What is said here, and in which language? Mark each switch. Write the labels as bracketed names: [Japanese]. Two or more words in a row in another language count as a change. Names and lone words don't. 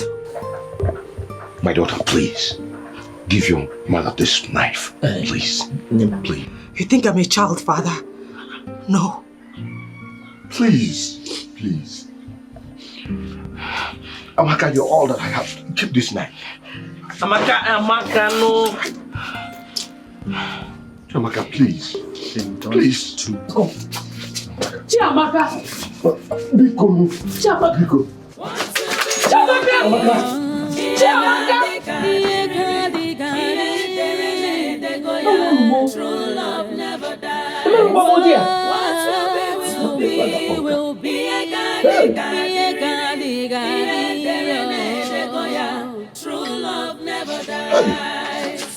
[English] My daughter, please. Give your mother this knife. Please. Please. You think I'm a child, Father? No. Please. Please. Amaka, you're all that I have. Keep this knife. Amaka, no. Amaka, please. Please. Go. Chiamaka. Biko. Chiamaka. Biko. Chiamaka. Chiamaka. True love never dies. What will be True love paradise.